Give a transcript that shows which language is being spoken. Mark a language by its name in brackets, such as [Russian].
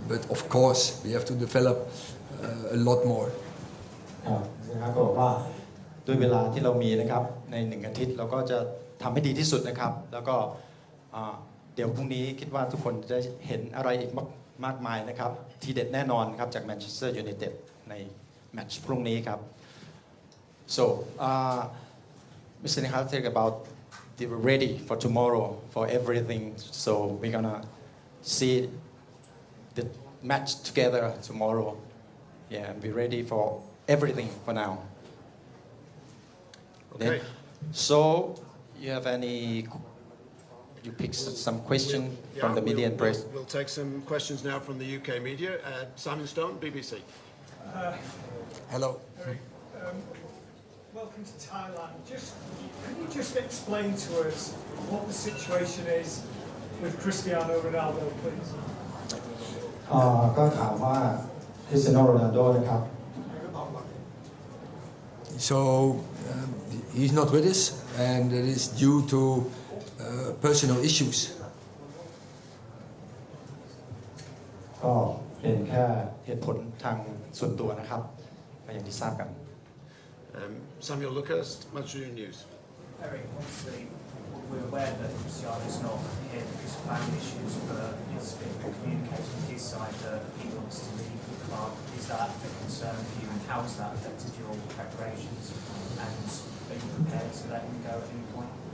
[English] But of course, we have to develop a lot more. [Thai] นะครับก็บอกว่าด้วยเวลาที่เรามีนะครับใน1 อาทิตย์เราก็จะทำให้ดีที่สุดนะครับแล้วก็เดี๋ยวพรุ่งนี้คิดว่าทุกคนจะได้เห็นอะไรอีกมากมายนะครับทีเด็ดแน่นอนครับจากแมนเชสเตอร์ยูไนเต็ดในแมตช์พรุ่งนี้ครับ [English] so Mr. Nihal talk about they were ready for tomorrow for everything so we're gonna see the match together tomorrow yeah and be ready for everything for now okay so you have any You pick some question from the media and press. We'll take some questions now from the UK media. Simon Stone, BBC. Hello. Eric, welcome to Thailand. Can you just explain to us what the situation is with Cristiano Ronaldo, please? [Thai] ก็ถามว่าคริสเตียโนโรนัลโดนะครับ [English] So he's not with us, and it is due to personal issues. [Thai] ก็เป็นแค่เหตุผลทางส่วนตัวนะครับก็อย่างที่ทราบกัน [English] Samuel Lucas, Manchester News. Eric, obviously we're aware that Cristiano's not here because of family issues, but it's been communicated from his side that he wants to leave the club. Is that a concern for you, and how has that affected your preparations? And are you prepared to let him go at any point?